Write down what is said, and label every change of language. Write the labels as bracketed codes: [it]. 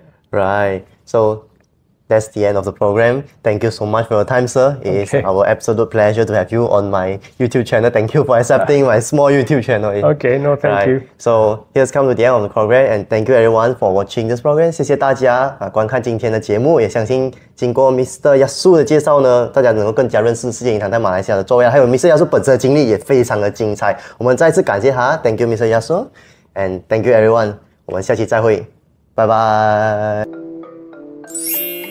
[en] Right. So that's the end of the program. Thank you so much for your time, sir. It's our absolute pleasure to have you on my YouTube channel. Thank you for accepting my small YouTube channel. Okay, no, thank you. So here's come to the end of the program, and thank you everyone for watching this program. [zh] 谢谢大家观看今天的节目，也相信经过 Mr. Yasu 的介绍呢，大家能够更加认识世界银行在马来西亚的作为，还有 Mr. Yasu 本身的经历也非常的精彩。我们再次感谢他 ， [en] Thank you, Mr. Yasu, and thank you everyone. [zh] 我们下期再会，拜拜。